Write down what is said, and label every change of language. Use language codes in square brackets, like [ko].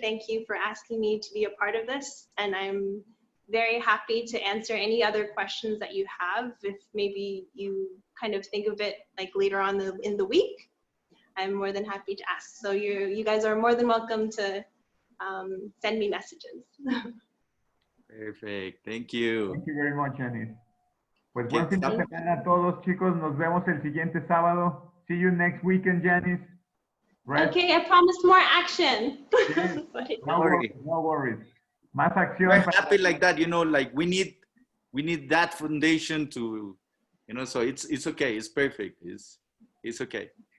[en] Thank you for asking me to be a part of this. And I'm very happy to answer any other questions that you have. If maybe you kind of think of it like later on in the week, I'm more than happy to ask. So you guys are more than welcome to send me messages. Perfect. Thank you. Thank you very much, Janice. [es] Pues buen fin de semana a todos, chicos. Nos vemos el siguiente sábado. [en] See you next weekend, Janice. Rest. Okay, I promise more action. Yes. No worries. No worries. [es] Más acción. [en] We're happy like that, you know, like we need that foundation to, you know, so it's okay. It's perfect. It's okay.